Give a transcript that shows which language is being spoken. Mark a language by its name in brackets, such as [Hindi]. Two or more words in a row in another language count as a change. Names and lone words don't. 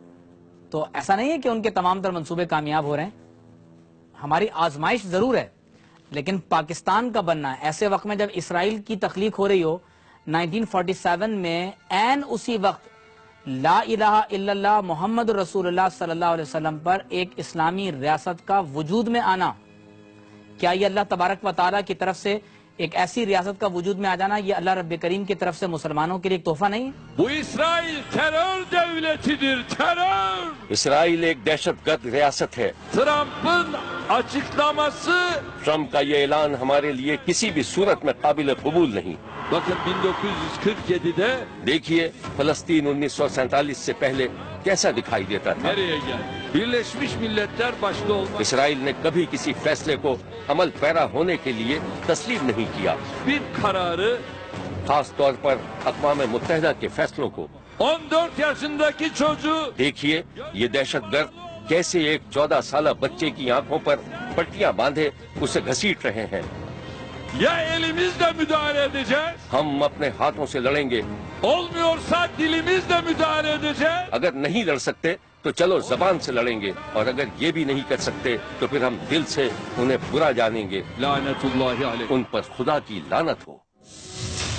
[Urdu] تو ایسا نہیں ہے کہ ان کے تمام تر منصوبے کامیاب ہو رہے ہیں. ہماری آزمائش ضرور ہے, لیکن پاکستان کا بننا ایسے وقت میں جب اسرائیل کی تخلیق ہو رہی ہو 1947 میں, عین اسی وقت [Arabic] لا الہ الا اللہ محمد رسول اللہ صلی اللہ علیہ وسلم [Urdu] پر ایک اسلامی ریاست کا وجود میں آنا, کیا یہ اللہ تبارک و تعالیٰ کی طرف سے ایک ایسی ریاست کا وجود میں آ جانا, یہ اللہ رب کریم کی طرف سے مسلمانوں کے لیے ایک تحفہ نہیں ہے؟ [Turkish] Bu İsrail terör devletidir, terör. [Urdu] اسرائیل ایک دہشت گرد ریاست ہے. [Turkish] Trump'ın açıklaması, [Urdu] ٹرمپ کا یہ اعلان ہمارے لیے کسی بھی صورت میں قابل قبول نہیں. [Turkish] bakın 1947'de [Urdu] دیکھیے فلسطین 1947 سے پہلے کیسا دکھائی دیتا تھا. [Turkish] nereye geldi? Birleşmiş Milletler başta olmak [Urdu] اسرائیل نے کبھی کسی فیصلے کو عمل پیرا ہونے کے لیے تسلیم نہیں کیا, [Turkish] bir kararı [Urdu] خاص طور پر اقوام متحدہ کے فیصلوں کو. [Turkish] 14 yaşındaki çocuğu [Urdu] دیکھیے یہ دہشت گرد کیسے ایک 14 سالہ بچے کی آنکھوں پر پٹیاں باندھے اسے گھسیٹ رہے ہیں. [Turkish] ya elimizle müdahale edeceğiz, [Urdu] ہم اپنے ہاتھوں سے لڑیں گے, [Turkish] olmuyorsa dilimizle müdahale edeceğiz. [Urdu] اگر نہیں لڑ سکتے تو چلو زبان سے لڑیں گے, اور اگر یہ بھی نہیں کر سکتے تو پھر ہم دل سے انہیں برا جانیں گے. [Turkish] Lanetullahi aleyh. [Urdu] ان پر خدا کی لعنت ہو.